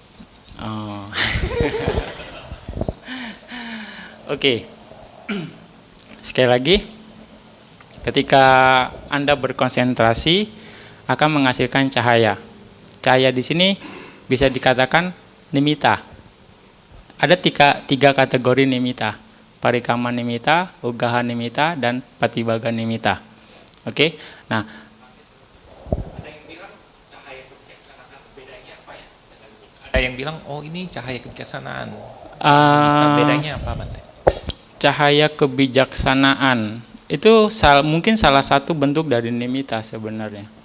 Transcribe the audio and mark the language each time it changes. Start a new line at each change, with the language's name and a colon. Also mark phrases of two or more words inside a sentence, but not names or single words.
Indonesian: Oke. Sekali lagi, ketika Anda berkonsentrasi akan menghasilkan cahaya. Cahaya di sini bisa dikatakan nimitta. Ada tiga kategori nimitta.
Pali: Parikama nimitta, ugaha nimitta,
Indonesian: dan
Pali: patibhaga nimitta.
Indonesian: Oke. Nah, ada yang bilang cahaya kebijaksanaan bedanya apa ya? Ada yang bilang ini cahaya kebijaksanaan. Bedanya apa Bante? Cahaya kebijaksanaan itu mungkin salah satu bentuk dari nimitta sebenarnya.